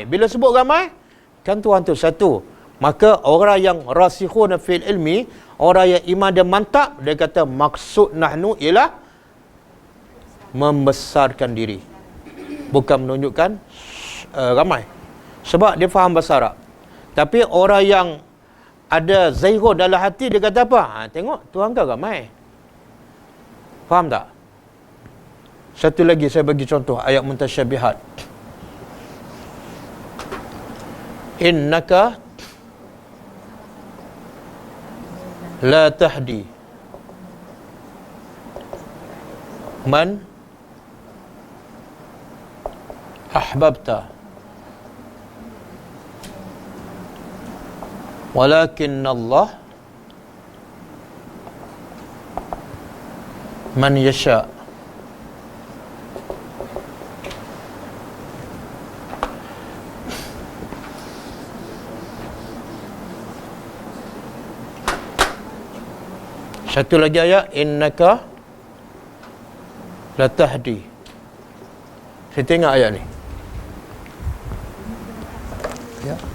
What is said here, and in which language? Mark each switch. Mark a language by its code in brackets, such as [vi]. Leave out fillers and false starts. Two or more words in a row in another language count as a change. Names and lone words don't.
[ms] Bila sebut ramai, kan Tuhan tu satu. Maka orang yang [ar] راسخون في العلم, [ms] orang yang iman dia mantap, dia kata maksud nahnu ialah membesarkan diri, bukan menunjukkan ramai. Sebab dia faham bahasa Arab. Tapi orang yang ada zaihun dalam hati, dia kata apa? Tengok, Tuhan kan ramai. Faham tak? Satu lagi saya bagi contoh ayat mutasyabihat. [ar] إنك لا تهدي من أحببت ولكن الله من يشاء. [ms] Satu lagi ayat, [ar] إنك لا تهدي. [ms] Saya tengok ayat ni. Ya.